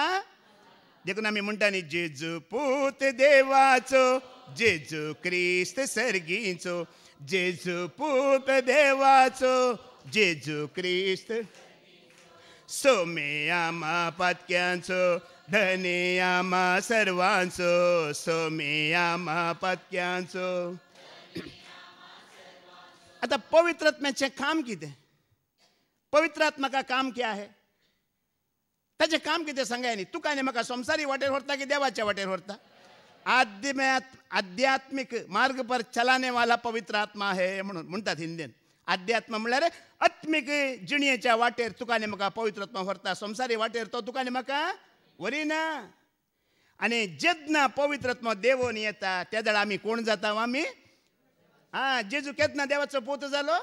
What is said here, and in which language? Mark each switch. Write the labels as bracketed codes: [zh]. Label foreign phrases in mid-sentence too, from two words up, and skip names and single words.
[kok] देखून आमी म्हणटा न्ही जेजू पूत देवाचो जेजू क्रिस्त सर्गीचो जेजू पूत देवाचो जेजू क्रिस्त सोमे आम्हा पत्क्यांचो धने आम्हा सर्वांचो सोमे आम्हा पत्क्यांचो. आता पवित्र आत्म्याचे काम कितें? [hi] पवित्र आत्मा का काम क्या है? [kok] ताचें काम कितें सांगाय न्ही. तुका आनी म्हाका संवसारी वाटेर व्हरता की देवाच्या वाटेर व्हरता? [hi] आध्यात्मिक मार्ग पर चलाने वाला पवित्र आत्मा है [kok] म्हणून म्हणटात हिंदीन. अध्यात्म म्हळ्यार आत्मिक जिणयेच्या वाटेर तुका आनी म्हाका पवित्र आत्मा व्हरता. संवसारी वाटेर तो तुका आनी म्हाका व्हरिना. आनी जेन्ना पवित्र आत्मा देवून येता त्या वेळा आमी कोण जाता? आमी जेजू केन्ना देवाचो पूत जालो?